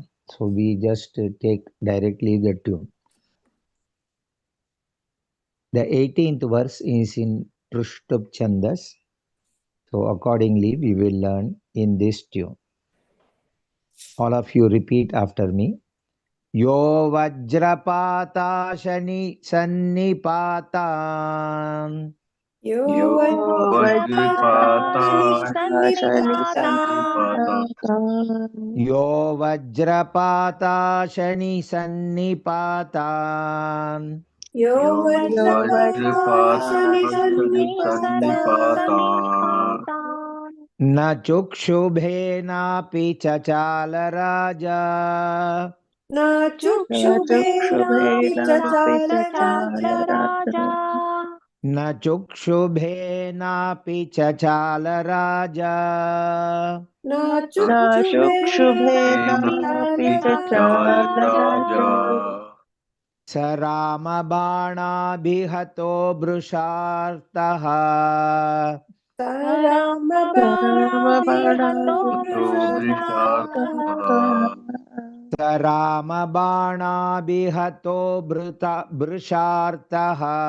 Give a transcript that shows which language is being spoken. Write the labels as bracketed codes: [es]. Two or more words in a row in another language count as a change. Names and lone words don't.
[en] So we just take directly the tune. The 18th verse is in Prushtubh Chandas. So accordingly, we will learn in this tune. All of you repeat after me. [sa] यो वज्रपाताशनिसन्निपातान्. Yo Vajrapata यो वज्रपाताशनिसन्निपातान्. Yo Vajrapata न चुक्षुभे नापि चचाल राजा. न चुक्षुभे नापि चचाल राजा. न चुक्षुभे नापि चचाल राजा. न चुक्षुभे नापि चचाल राजा. स रामबाणाभिहतो वृषार्तः. स रामबाणाभिहतो वृषार्तः.